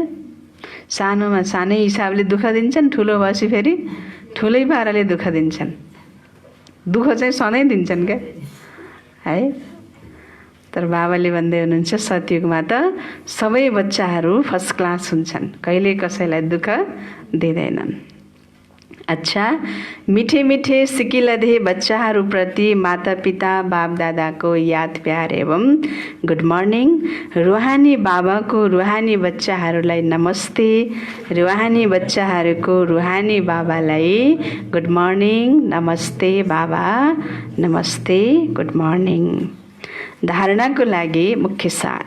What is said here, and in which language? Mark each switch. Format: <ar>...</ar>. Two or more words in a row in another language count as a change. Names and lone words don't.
<ne>सानोमा सानै हिसाबले दुःख दिन्छन्, ठुलो भएपछि फेरि ठुलै पाराले दुःख दिन्छन्। दुःख चाहिँ सधैँ दिन्छन् क्या, है? तर बाबाले भन्दै हुनुहुन्छ सतयुगमा त सबै बच्चाहरू</ne> <en>first class</en> <ne>हुन्छन्। कहिले कसैलाई दुःख दिँदैनन्। अच्छा, मिठे मिठे सिकिलधे बच्चाहरूप्रति माता पिता बाप दादाको याद प्यार एवं</ne> <en>good morning.</en> <ne>रुहानी बाबाको रुहानी बच्चाहरूलाई नमस्ते। रुहानी बच्चाहरूको रुहानी बाबालाई</ne> <en>good morning,</en> <ne>नमस्ते बाबा, नमस्ते,</ne> <en>good morning.</en> <ne>धारणाको लागि मुख्य सार।</ne>